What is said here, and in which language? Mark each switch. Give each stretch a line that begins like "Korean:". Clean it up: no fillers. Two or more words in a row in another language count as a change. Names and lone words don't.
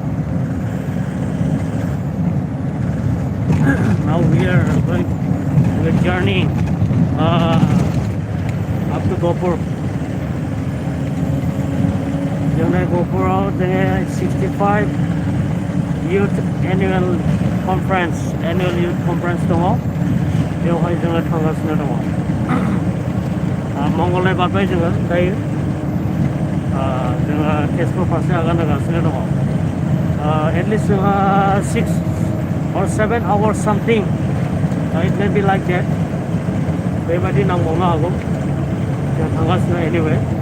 English: Now we are going to a journey up to Ghopur. Journey Ghopur out there, 65 Youth Annual Youth Conference
Bodo: दङ बेवहाय जोङो थांगासिनो दङ मंगलबार बारबाय जोङो दायो जोङो तेजपुर फारसे आगान होगासिनो दङ
English: at least 6 or 7 hours something it may be like that
Bodo: बेबायदि नांबावनो हागौ जों थांगासिनो anyway